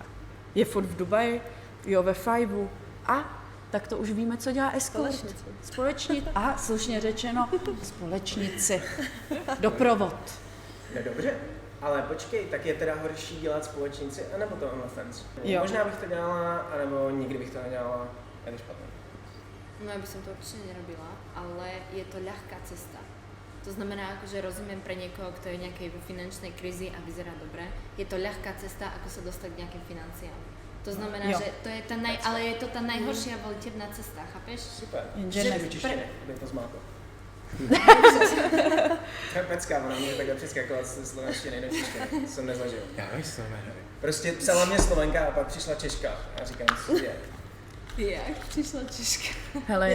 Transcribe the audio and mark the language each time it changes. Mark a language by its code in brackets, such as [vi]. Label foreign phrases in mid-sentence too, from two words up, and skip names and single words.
[cs] Je furt v Dubaji, jo ve Fajvu a tak to už víme, co dělá escort. Společnici. Aha, slušně řečeno, společnici. Doprovod. No dobře, ale počkej, tak je teda horší dělat společníci, anebo to OnlyFans? Jo. Možná bych to dělala, anebo nikdy bych to nedělala, je to špatné. [sk] No ja by som to určite nerobila, ale je to ľahká cesta. To znamená, že rozumiem pre niekoho, kto je nejakej vo finančnej krízi a vyzerá dobre, je to ľahká cesta, ako sa dostať k nejakým financiám. To znamená, [cs] Jo. [sk] že to je ale je to tá najhoršia volitebná cesta, chápeš? [cs] Super. Jenže Že ne- vyčištěné, aby to zmátlo. To je pecka, ona mě takhle přeskakovat z slovenštiny do češtiny, to jsem nezažil. Já nejsem, ne. Prostě psala mě Slovenka a pak přišla Češka a říkám, co je. Jak přišla Češka? Hele,